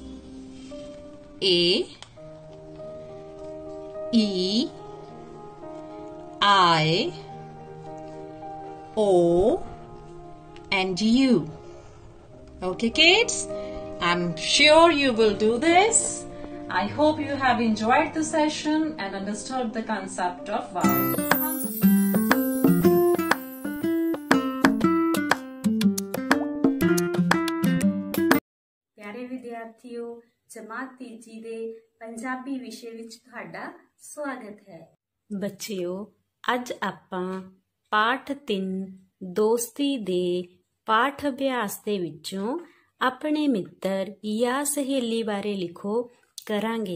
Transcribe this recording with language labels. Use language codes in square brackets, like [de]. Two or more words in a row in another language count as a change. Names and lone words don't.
[en] A, E, I, O, and U. Okay kids? I'm sure you will do this. I hope you have enjoyed the session and understood the concept of vowels. [pa] ਪਿਆਰੇ ਵਿਦਿਆਰਥੀਓ, ਜਮਾਤ ਤੀਜੀ ਦੇ ਪੰਜਾਬੀ ਵਿਸ਼ੇ ਵਿੱਚ ਤੁਹਾਡਾ ਸਵਾਗਤ ਹੈ। ਬੱਚਿਓ, ਅੱਜ ਆਪਾਂ ਪਾਠ 3 ਦੋਸਤੀ ਦੇ ਪਾਠ ਅਭਿਆਸ ਦੇ ਵਿੱਚੋਂ ਆਪਣੇ ਮਿੱਤਰ ਜਾਂ ਸਹੇਲੀ ਬਾਰੇ ਲਿਖੋ ਕਰਾਂਗੇ।